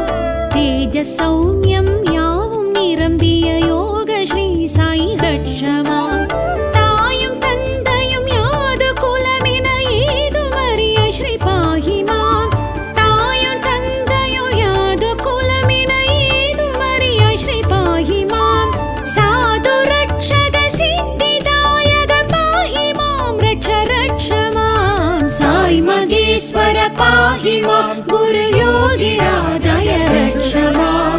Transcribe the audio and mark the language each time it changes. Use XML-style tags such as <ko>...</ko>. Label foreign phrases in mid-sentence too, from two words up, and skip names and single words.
<ta>தேஜ சௌமியம் யாவும் நிரம்பிய யோக ஸ்ரீ சாயி</ta> <sa>रक्ष माम्</sa> <ta>தாயும் தந்தையும் யாது குலமின ஏதுமறிய</ta> <sa>श्री पाहि माम्</sa> <ta>தாயும் தந்தையும் யாது குலமின ஏதுமறிய</ta> <sa>श्री पाहि माम् साधु रक्षक सिद्धिदायक पाहि माम् रक्ष रक्ष माम् साई मगेश्वर पाहि मां गुरुयोगिराजय रक्ष माम्</sa>